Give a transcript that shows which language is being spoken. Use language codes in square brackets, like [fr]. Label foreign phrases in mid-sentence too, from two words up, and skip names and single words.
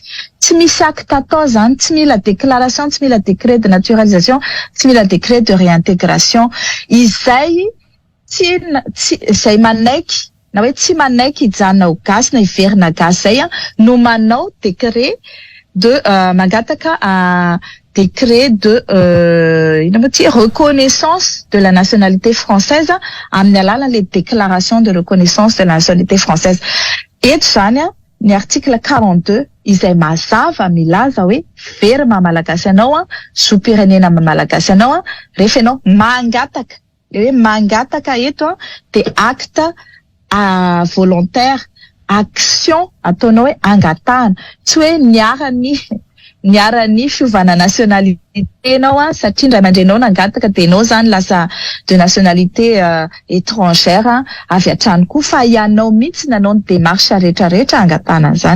[mg] Tsy misy acte atao zany, tsy mila déclaration, tsy mila [fr] décret de naturalisation, [mg] tsy mila [fr] décret de réintégration. [mg] Izay izay manaiky na hoe tsy manaiky hijanona ho gasy na hiverina gasy zay no manao [fr] décret de [mg] mangataka [fr] décret de reconnaissance de la nationalité française [mg] amin'ny alalan'le [fr] déclaration de reconnaissance de la nationalité française. [mg] Eto zany ny article 42 izay mazava milaza hoe very malagasy anao, zoam-pirenena malagasy anao rehefa ianao mangataka. Hoe mangataka eto dia [fr] acte volontaire, [mg] action ataonao hoe angatahana, tsy hoe niara-ny fiovana nationalité anao satria indray aman-drenao nangataka dia ianao zany lasa [fr] de nationalité étrangère [mg] avy hatrany koa, fa ianao mihitsy nanao ny démarche rehetrarehetra angatahana zany.